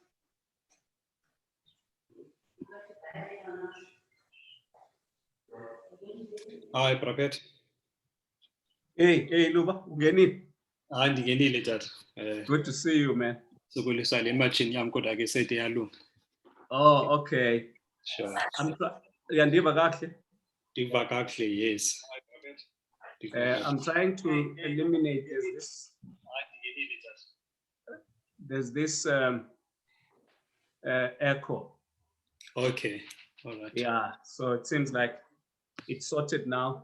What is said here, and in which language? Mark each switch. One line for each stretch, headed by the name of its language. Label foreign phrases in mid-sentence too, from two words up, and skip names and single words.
English: Hi, Prophet. Hey, Luba, Ugeni.
Xhosa: Ndingenile tata.
English: Good to see you, man.
Xhosa: Sokuliswa le machini yam kodwa ke sethi yalunga.
English: Oh, okay. Sure.
Xhosa: Yandiva kakuhle. Ndiva kakuhle,
English: yes. I'm trying to eliminate there's this echo. Okay, all right. Yeah, so it seems like it's sorted now.